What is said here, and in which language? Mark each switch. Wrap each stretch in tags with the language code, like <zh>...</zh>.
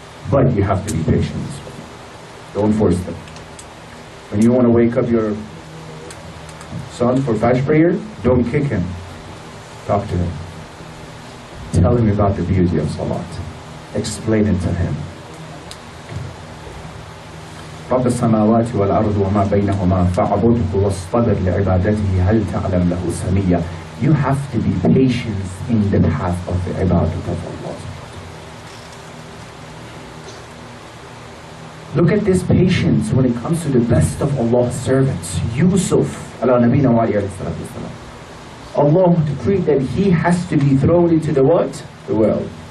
<en>But you have to be patient. Don't force them. When you want to wake up your son for Fajr prayer, don't kick him. Talk to him. Tell him about the beauty of salat. Explain it to him.</en> <ar>رب السماوات والأرض وما بينهما فاعبده واصطبر لعبادته هل تعلم له سميا.</ar> <en>You have to be patient in the path of the ibadah of Allah. Look at this patience when it comes to the best of Allah's servants. Yusuf, ala nabina wa alayhi salatu wasalam. Allah decreed that he has to be thrown into the what? The well.</en>